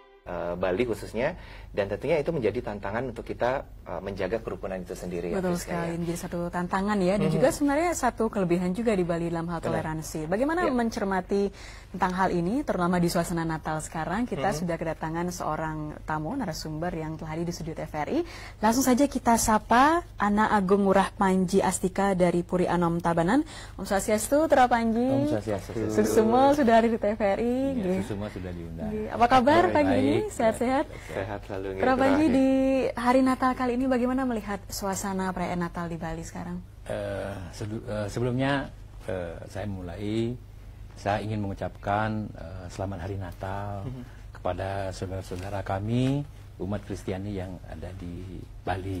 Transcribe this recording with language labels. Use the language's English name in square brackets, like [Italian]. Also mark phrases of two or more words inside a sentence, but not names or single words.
[Indonesian] Bali khususnya, dan tentunya itu menjadi tantangan untuk kita menjaga kerukunan itu sendiri. Betul sekali, menjadi satu tantangan ya, dan juga sebenarnya satu kelebihan juga di Bali dalam hal toleransi. Bagaimana mencermati tentang hal ini, terutama di suasana Natal sekarang, kita sudah kedatangan seorang tamu, narasumber yang telah hadir di studio TVRI. Langsung saja kita sapa Ana Agung Ngurah Panji Astika dari Puri Anom Tabanan. Om Swastiastu, Tra Panji. Om Swastiastu. Semua sudah hadir di TVRI. Ya, semua sudah diundang. Apa kabar pagi ini? Sehat-sehat? Sehat selalu. Tra Panji, di hari Natal kali ini bagaimana melihat suasana perayaan Natal di Bali sekarang? Sebelumnya saya ingin mengucapkan selamat hari Natal kepada saudara-saudara kami umat Kristiani yang ada di Bali.